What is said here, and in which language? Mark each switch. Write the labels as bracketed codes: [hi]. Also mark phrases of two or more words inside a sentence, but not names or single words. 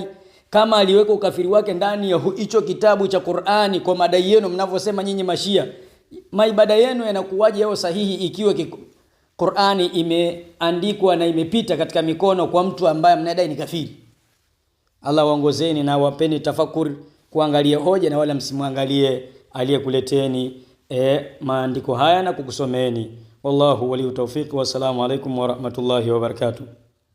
[sw] Kama aliweka ukafiri wake ndani ya hicho kitabu cha Qur'ani kwa madai yenu mnavyosema nyinyi Mashia, maibada yenu yanakuwaje yao sahihi ikiwa Qur'ani imeandikwa na imepita katika mikono kwa mtu ambaye mnadai ni kafiri? Allah waongozeni na wapeni tafakuri kuangalia hoja na wala msimwangalie aliyekuleteni maandiko haya na kukusomeni. [ar] والله ولي التوفيق. والسلام عليكم ورحمة الله وبركاته.